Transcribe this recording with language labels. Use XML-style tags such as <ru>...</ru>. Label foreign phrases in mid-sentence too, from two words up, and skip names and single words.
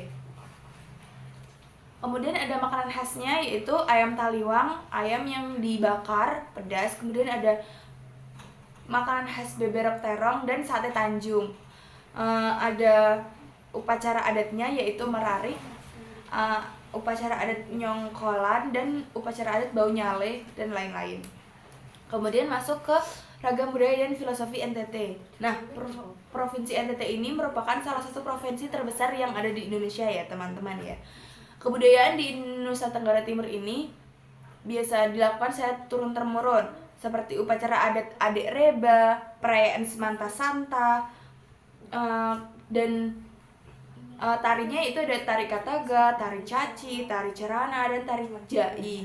<id>Kemudian ada makanan khasnya, yaitu ayam taliwang, ayam yang dibakar pedas. Kemudian ada makanan khas beberok terong dan sate Tanjung. Ada upacara adatnya, yaitu merarik, upacara adat nyongkolan, dan upacara adat bau nyale, dan lain-lain. Kemudian masuk ke ragam budaya dan filosofi NTT. Nah, provinsi NTT ini merupakan salah satu provinsi terbesar yang ada di Indonesia ya teman-teman ya. Kebudayaan di Nusa Tenggara Timur ini biasa dilakukan secara turun-temurun, seperti upacara adat Adek Reba, perayaan Semanta Santa, dan tarinya itu ada tari Kataga, tari Caci, tari Cerana, dan tari Jai.</id>